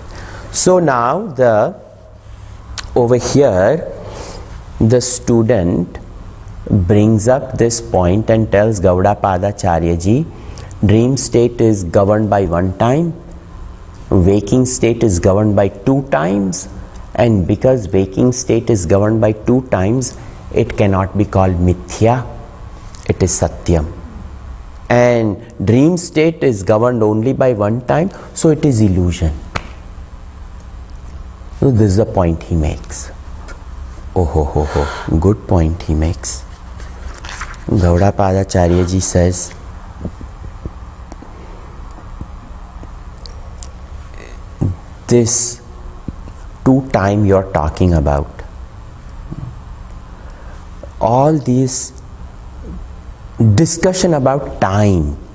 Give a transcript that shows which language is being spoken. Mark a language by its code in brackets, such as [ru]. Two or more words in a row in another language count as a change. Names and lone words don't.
[en] So now over here the student brings up this point and tells Gaudapada Charyaji, dream state is governed by one time, waking state is governed by two times, and because waking state is governed by two times, it cannot be called mithya, it is satyam. And dream state is governed only by one time, so it is illusion. So this is the point he makes. Oh ho ho ho, good point he makes. Gaudapada Charyaji says, this two time you're talking about, all these discussion about time.